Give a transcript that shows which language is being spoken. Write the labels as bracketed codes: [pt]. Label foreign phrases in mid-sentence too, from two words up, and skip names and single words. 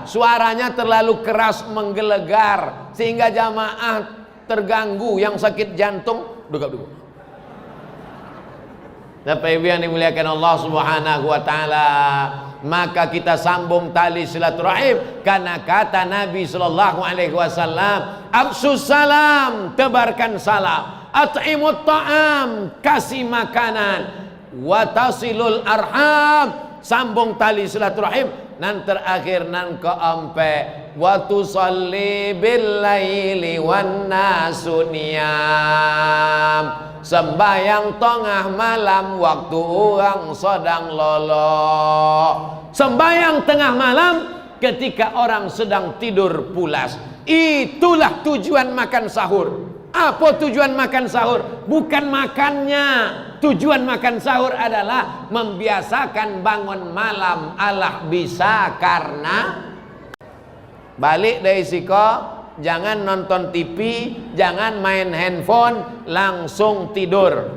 [id] Suaranya terlalu keras menggelegar sehingga jamaah terganggu, yang sakit jantung dugap-dugap. Bapak Ibu yang dimuliakan Allah [ar] سبحانه وتعالى, [id] maka kita sambung tali silaturahim karena kata Nabi [ar] صلى الله عليه وسلم, أفشوا السلام, [id] tebarkan salam, [ar] أطعموا الطعام, [id] kasih makanan, [ar] وصلوا الأرحام, [id] sambung tali silaturahim, nan terakhir nan keempat, [ar] وصلوا بالليل والناس نيام, [id] sembahyang tengah malam waktu orang sedang lolo. Sembahyang tengah malam ketika orang sedang tidur pulas. Itulah tujuan makan sahur. Apa tujuan makan sahur? Bukan makannya. Tujuan makan sahur adalah membiasakan bangun malam. Allah bisa karena balik dari siko, jangan nonton TV, jangan main handphone, langsung tidur.